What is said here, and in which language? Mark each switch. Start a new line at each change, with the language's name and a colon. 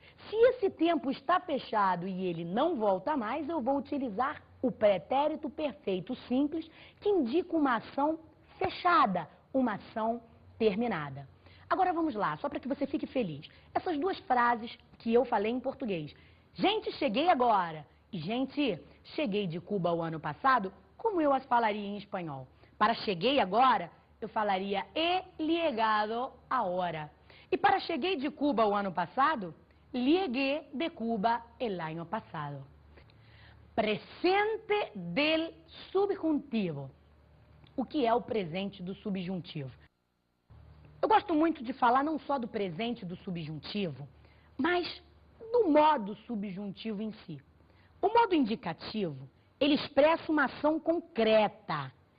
Portuguese: Se esse tempo está fechado e ele não volta mais, eu vou utilizar o pretérito perfeito simples, que indica uma ação fechada, uma ação terminada. Agora vamos lá, só para que você fique feliz. Essas duas frases que eu falei em português. Gente, cheguei agora. E gente, cheguei de Cuba o ano passado, como eu as falaria em espanhol? Para cheguei agora, eu falaria
Spanish: he llegado ahora.
Portuguese: E para cheguei de Cuba o ano passado,
Spanish: llegué de Cuba el año pasado. Presente del subjuntivo.
Portuguese: O que é o presente do subjuntivo? Eu gosto muito de falar não só do presente do subjuntivo, mas do modo subjuntivo em si. O modo indicativo, ele expressa uma ação concreta.